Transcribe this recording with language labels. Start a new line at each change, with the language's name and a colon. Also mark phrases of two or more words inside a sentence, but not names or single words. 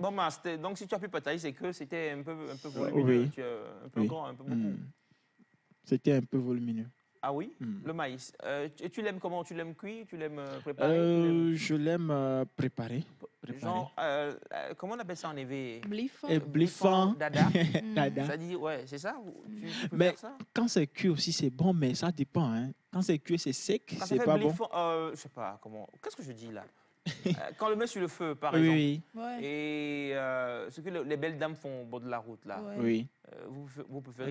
French: bon, bah, donc, si tu as pu partager, c'est que c'était un peu volumineux, oui. un peu Oui. grand, un peu beaucoup. C'était un peu volumineux. Ah oui? Mm. Le maïs. Tu l'aimes comment? Tu l'aimes cuit? Tu l'aimes préparé? Tu l'aimes- Je l'aime préparé. Genre, comment on appelle ça en éveillé? Blifant. Et bliffant. Dada. Dada. Ça dit, ouais, c'est ça? Tu peux Mais faire ça? quand c'est cuit aussi, c'est bon, mais ça dépend. Hein. Quand c'est cuit, c'est sec, Quand ça c'est fait pas bon. bliffant, je sais pas comment. Qu'est-ce que je dis là? Quand on le met sur le feu, par Oui, exemple. oui, Ouais. Et ce que les belles dames font au bord de la route là. Ouais. oui. Vous préférez